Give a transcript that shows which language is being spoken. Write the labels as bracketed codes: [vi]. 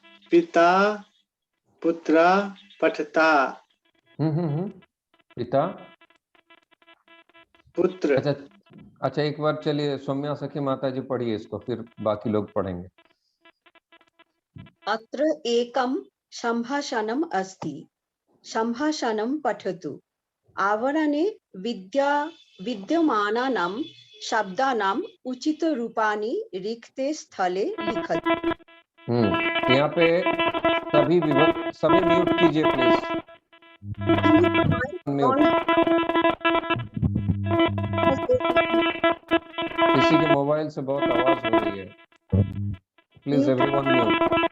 [sa] पिता पुत्र पठता। पिता पुत्र। [hi] अच्छा, एक बार चलिए सौम्या सखी माता जी पढ़िए इसको, फिर बाकी लोग पढ़ेंगे। [sa] अत्र एकं सम्भाषणम् अस्ति, सम्भाषणं पठतु। आवरणे विद्यमानानां शब्दानाम् उचितरूपाणि रिक्ते स्थले लिखतु। [hi] यहाँ पे सभी म्यूट कीजिए प्लीज। किसी के मोबाइल से बहुत आवाज हो रही है, [en] Please everyone mute.